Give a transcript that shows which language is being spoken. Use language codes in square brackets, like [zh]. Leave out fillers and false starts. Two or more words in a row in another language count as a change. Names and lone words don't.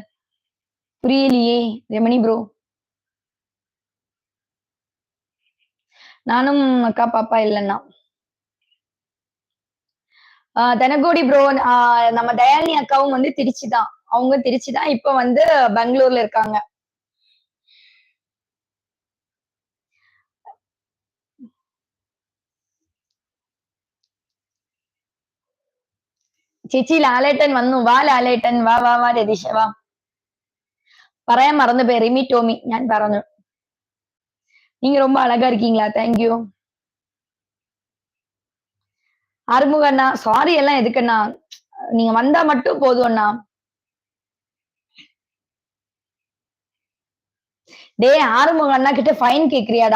[ta] புரியலையே ரெமணி ப்ரோ. நானும் அக்கா பாப்பா இல்லைன்னா தனகோடி ப்ரோ. நம்ம தயாலினி அக்காவும் வந்து திருச்சி தான். அவங்க திருச்சி தான், இப்ப வந்து பெங்களூர்ல இருக்காங்க. [ml] ചേച്ചി ലാലേട്ടൻ വന്നു. വാ ലാലേട്ടൻ വാ വാ വാ രതീഷ വാ. പറയാൻ മറന്നു പോയി റിമി ടോമി ഞാൻ പറഞ്ഞു. [ta] நீங்க ரொம்ப அழகா இருக்கீங்களா? தேங்க்யூ. ஆறுமுக அண்ணா சாரி எல்லாம் எதுக்குண்ணா, நீங்க வந்தா மட்டும் போதும் அண்ணா. டே ஆறுமுக அண்ணா கிட்ட ஃபைன் கேக்குறியாடா?